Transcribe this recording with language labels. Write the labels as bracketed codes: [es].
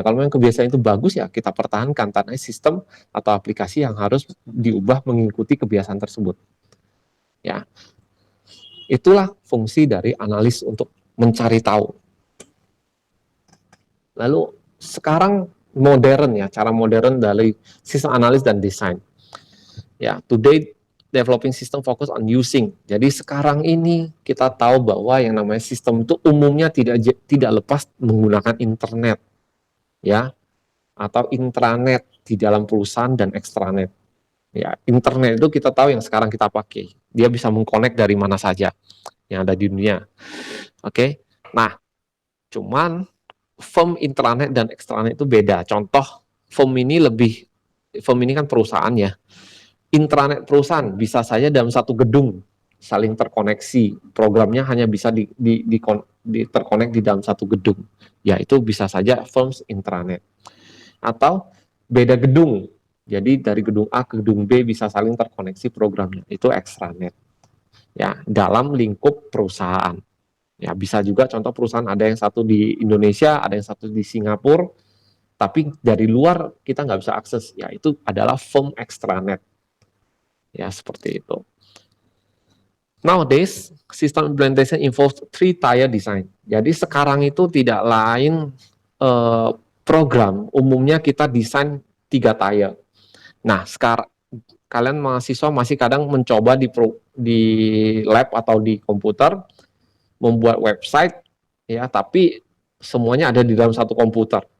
[id] Kalau memang kebiasaan itu bagus ya kita pertahankan, karena sistem atau aplikasi yang harus diubah mengikuti kebiasaan tersebut. Ya, itulah fungsi dari analis untuk mencari tahu. Lalu sekarang modern ya, cara modern dari sistem analis dan desain. [en] Ya, today developing system focus on using. [id] Jadi sekarang ini kita tahu bahwa yang namanya sistem itu umumnya tidak lepas menggunakan internet, ya, atau intranet di dalam perusahaan dan extranet. Ya, internet itu kita tahu yang sekarang kita pakai. Dia bisa mengkonek dari mana saja yang ada di dunia. Oke. Nah, cuman firm intranet dan extranet itu beda. Contoh, firm ini kan perusahaan ya. Intranet perusahaan bisa saja dalam satu gedung saling terkoneksi. Programnya hanya bisa terkonek di dalam satu gedung. Ya, itu bisa saja firms intranet. Atau beda gedung. Jadi dari gedung A ke gedung B bisa saling terkoneksi programnya. Itu extranet. Ya, dalam lingkup perusahaan. Ya, bisa juga contoh perusahaan ada yang satu di Indonesia, ada yang satu di Singapura, tapi dari luar kita nggak bisa akses. Ya, itu adalah firm extranet. Ya, seperti itu. [en] Nowadays, system implementation involves three-tier design. [id] Jadi sekarang itu tidak lain program, umumnya kita desain 3 tier. Nah, sekarang kalian mahasiswa masih kadang mencoba di lab atau di komputer membuat website ya, tapi semuanya ada di dalam satu komputer.